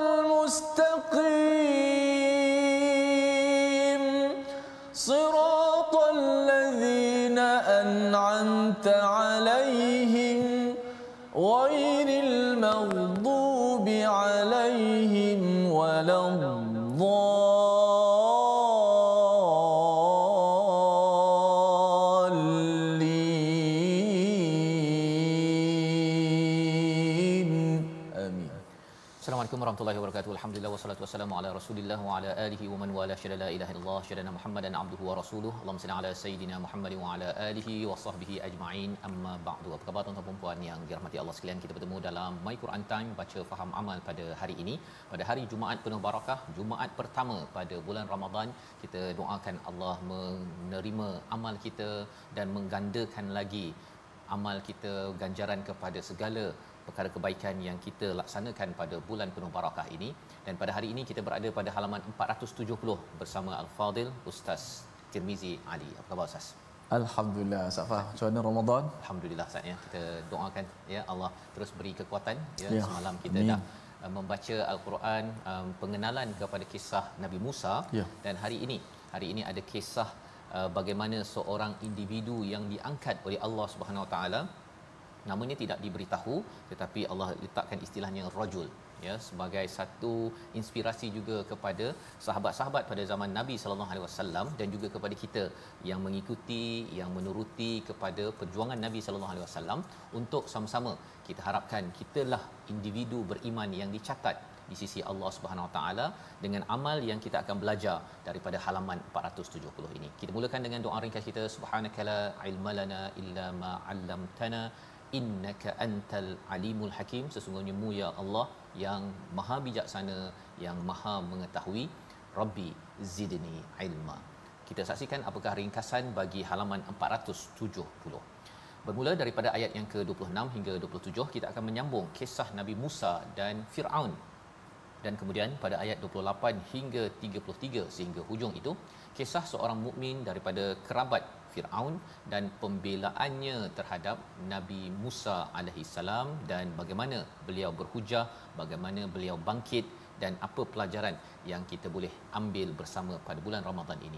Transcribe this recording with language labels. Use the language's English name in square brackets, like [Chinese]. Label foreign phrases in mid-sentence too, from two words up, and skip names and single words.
[Arabic] المستقيم صراط الذين أنعمت عليهم غير المغضوب عليهم ولا الضالين آمين. السلام عليكم ورحمة الله وبركاته. الحمد لله والصلاة والسلام على رسول الله وعلى آله ومن والاه شهد لا إله إلا الله شهدنا محمدا عبده ورسوله. اللهم صل على سيدنا محمد وعلى آله وصحبه أجمعين. أما بعد. [Malay] Apa khabar tuan-tuan dan puan yang dirahmati Allah sekalian? Kita bertemu dalam My Quran Time baca faham amal pada hari ini, pada hari Jumaat penuh barakah, Jumaat pertama pada bulan Ramadan. Kita doakan Allah menerima amal kita dan menggandakan lagi amal kita, ganjaran kepada segala perkara kebaikan yang kita laksanakan pada bulan penuh barakah ini. Dan pada hari ini kita berada pada halaman 470 bersama Al-Fadil Ustaz Tirmizi Ali. Apa khabar Ustaz? Alhamdulillah. Safah, macam mana Ramadan? Alhamdulillah Ustaz ya. Kita doakan [Arabic] يا الله [Malay] terus beri kekuatan ya. Ya, Semalam kita amin. dah membaca Al-Quran, pengenalan kepada kisah Nabi Musa Ya. dan hari ini ada kisah bagaimana seorang individu yang diangkat oleh [Arabic] الله سبحانه وتعالى. [Malay] Namanya tidak diberitahu, tetapi Allah letakkan istilahnya rajul ya, sebagai satu inspirasi juga kepada sahabat-sahabat pada zaman Nabi [Arabic] صلى الله عليه وسلم [Malay] dan juga kepada kita yang mengikuti, yang menuruti kepada perjuangan Nabi [Arabic] صلى الله عليه وسلم, [Malay] untuk sama-sama kita harapkan kitalah individu beriman yang dicatat di sisi [Arabic] الله سبحانه وتعالى [Malay] dengan amal yang kita akan belajar daripada halaman 470 ini. Kita mulakan dengan doa ringkas kita. [Arabic] سبحانك لا علم لنا إلا ما علمتنا إنك أنت العليم الحكيم. [Malay] Sesungguhnya-Mu ya Allah yang maha bijaksana, yang maha mengetahui. [Arabic] رب زدني علما. [Malay] Kita saksikan apakah ringkasan bagi halaman 470. Bermula daripada ayat yang ke-26 hingga 27, kita akan menyambung kisah Nabi Musa dan Firaun. Dan kemudian pada ayat 28 hingga 33 sehingga hujung itu, kisah seorang mukmin daripada kerabat Firaun dan pembelaannya terhadap Nabi Musa [Arabic] عليه السلام [Malay] dan bagaimana beliau berhujah, bagaimana beliau bangkit dan apa pelajaran yang kita boleh ambil bersama pada bulan Ramadan ini.